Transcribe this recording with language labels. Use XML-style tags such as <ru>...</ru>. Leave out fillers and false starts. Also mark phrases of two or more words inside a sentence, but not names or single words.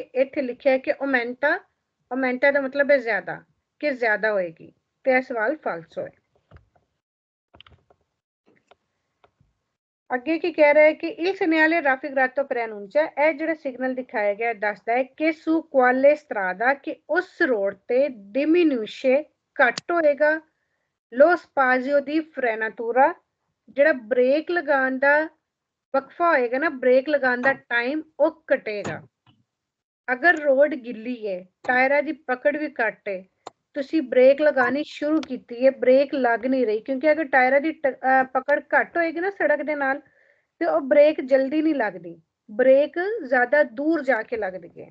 <pa>ਇੱਥੇ ਲਿਖਿਆ ਹੈ ਕਿ ਓਮੈਂਟਾ, ਓਮੈਂਟਾ ਦਾ ਮਤਲਬ ਹੈ ਜ਼ਿਆਦਾ, ਕਿ ਜ਼ਿਆਦਾ ਹੋਏਗੀ, ਤੇ ਯਹ ਸਵਾਲ ਫਾਲਸੋ ਹੈ। ਅੱਗੇ ਕੀ ਕਹਿ ਰਿਹਾ ਹੈ ਕਿ</pa> <it>il segnale raffigurato preannuncia</it> <pa>ਇਹ ਜਿਹੜਾ ਸਿਗਨਲ ਦਿਖਾਇਆ ਗਿਆ ਦੱਸਦਾ ਹੈ ਕਿ</pa> <it>su quale strada</it> <pa>ਕਿ ਉਸ ਰੋਡ ਤੇ diminuisce ਘੱਟ ਹੋਏਗਾ</pa> <it>lo spazio di frenatura</it> <pa>ਜਿਹੜਾ ਬ੍ਰੇਕ ਲਗਾਉਣ ਦਾ ਵਕਫਾ ਹੋਏਗਾ ਨਾ, ਬ੍ਰੇਕ ਲਗਾਉਣ ਦਾ ਟਾਈਮ ਉਹ ਘਟੇਗਾ। ਅਗਰ ਰੋਡ ਗਿੱਲੀ ਹੈ, ਟਾਇਰਾਂ ਦੀ ਪਕੜ ਵੀ ਘੱਟ ਹੈ, ਤੁਸੀਂ ਬ੍ਰੇਕ ਲਗਾਣੀ ਸ਼ੁਰੂ ਕੀਤੀ ਹੈ, ਬ੍ਰੇਕ ਲੱਗ ਨਹੀਂ ਰਹੀ, ਕਿਉਂਕਿ ਅਗਰ ਟਾਇਰਾਂ ਦੀ ਪਕੜ ਘੱਟ ਹੋਏਗੀ ਨਾ ਸੜਕ ਦੇ ਨਾਲ ਤੇ ਉਹ ਬ੍ਰੇਕ ਜਲਦੀ ਨਹੀਂ ਲੱਗਦੀ, ਬ੍ਰੇਕ ਜ਼ਿਆਦਾ ਦੂਰ ਜਾ ਕੇ ਲੱਗਦੀ ਹੈ।</pa>